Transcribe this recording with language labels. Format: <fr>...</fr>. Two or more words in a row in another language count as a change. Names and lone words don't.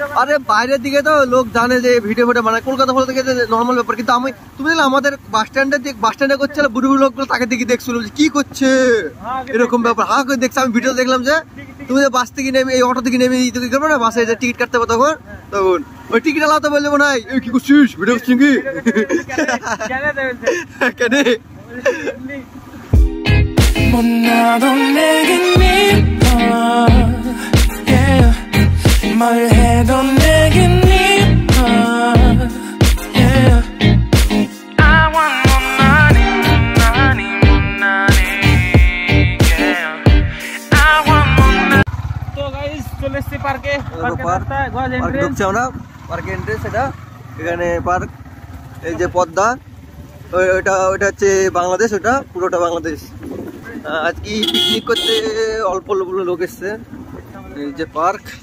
<bn>আরে বাইরের দিকে তো লোক জানে যে ভিডিও ফটো বানায়, কলকাতা ফটো থেকে নর্মাল ব্যাপার, কিন্তু আমি তুমি দেখলে আমাদের বাস স্ট্যান্ডে করছিল বুড়ো বুড়ো লোকগুলো তাকে দিকে দেখছিল যে কি করছে এরকম ব্যাপার, হা করে দেখছে। আমি ভিডিও দেখলাম যে তুমি যে বাস থেকে নেমে এই অটো থেকে নেমে কি করবে না, বাসে যে টিকিট কাটতে হবে তখন তখন ওই টিকিট আলাদা বললে মনে হয় কি করছিস ভিডিও করছিস কি কেন</bn> <ko>못나도 내겐 미워 yeah. 뭘 해도 내겐 미워 yeah.</ko> <en>I want more money yeah. I want more money</en> <bn>তো গাইস চলে এসেছি পার্কে। পার্ক গজ এন্ট্রেন্স ঢুকছি আমরা, পার্কে এন্ট্রেন্স এটা, এখানে পার্ক, এই যে পদ্মা, ওইটা হচ্ছে বাংলাদেশ, ওটা পুরোটা বাংলাদেশ। আজকে পিকনিক করতে অল্প লোক এসছে, এই যে পার্ক।</bn>